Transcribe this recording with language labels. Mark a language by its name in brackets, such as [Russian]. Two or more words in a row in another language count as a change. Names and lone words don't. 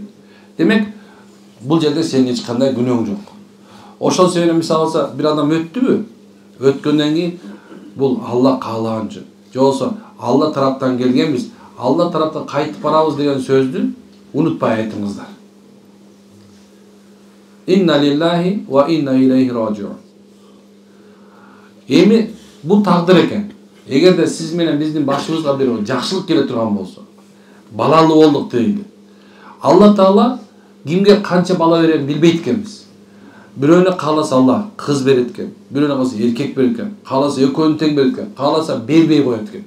[Kyrgyz] Демек, бул жерде сенин эч кандай күнөөң жок. Ошол себептен мисалы алса, бир адам өттүбү? Өткөндөн кийин бул Алла каалаган үчүн. Жоксо Алла тараптан келгенбиз, Алла тараптан кайтып барабыз деген сөздү унутпай айтыңыздар. [Arabic] إنا لله وإنا إليه راجعون. [Kyrgyz] Эми бул тагдыр экен. Эгерде сиз менен биздин башыбызга бир жакшылык келе турган болсо, балалуу болдук дейли. Алла Таала кимге канча бала берерин билбейт экенбиз. Бирөөнө кааласа Алла кыз берет экен, бирөөнө кааласа эркек берет экен, кааласа экөөнү тең берет экен, кааласа бербей коет экен.